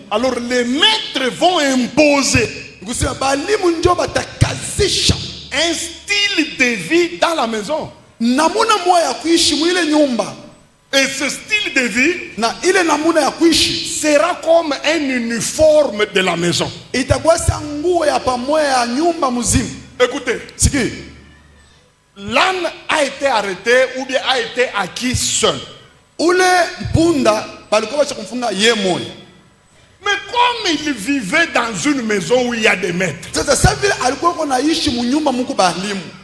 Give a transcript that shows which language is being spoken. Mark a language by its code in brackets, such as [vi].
[fr] Alors les maîtres vont imposer [sw] kusema bahalimu ndio batakazisha [fr] un style de vie dans la maison. [sw] Namuna moya ya kuishi mwile nyumba. [fr] Et ce style de vie [sw] na ile namuna ya kuishi [fr] sera comme un uniforme de la maison. [sw] Itakuwa nguo ya pamoja ya nyumba mzima. [fr] Écoutez, siki l'âne a été arrêté ou bien a été acquis seul. [sw] Ule punda balikuwa kumfunga ye moya. [fr] Mais comme il vivait dans une maison où il y a des maîtres, [sw] sasa vile alikuwa konaishi munyumba muko bahalimu.